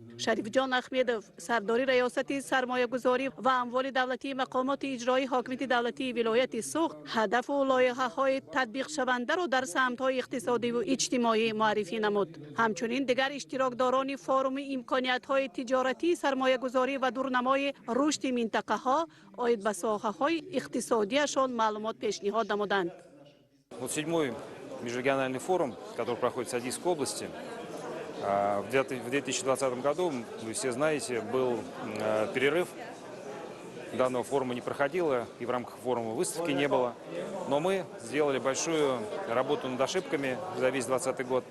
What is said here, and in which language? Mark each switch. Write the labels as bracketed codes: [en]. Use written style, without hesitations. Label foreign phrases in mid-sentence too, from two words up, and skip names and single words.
[tg] شریف جان اخمیدov سرداری ریاست سرمایه گذاری و اموال دولتی مقامات اجرایی حاکمیت دولتی ولایت سوغد هدف و لایحه‌های تطبیق شونده را در سمت‌های اقتصادی و اجتماعی معرفی نمود. همچنین دیگر اشتراکداران فورم امکانیت‌های تجارتی سرمایه گذاری و دورنمای رشد منطقه‌ها عاید به ساحه‌های اقتصادیشان معلومات پیشنهاد نمودند. [ru] Межрегиональный форум, который проходит в Садийской области. В 2020 году, вы все знаете, был перерыв. Данного форума не проходило, и в рамках форума выставки не было. Но мы сделали большую работу над ошибками за весь 2020 год.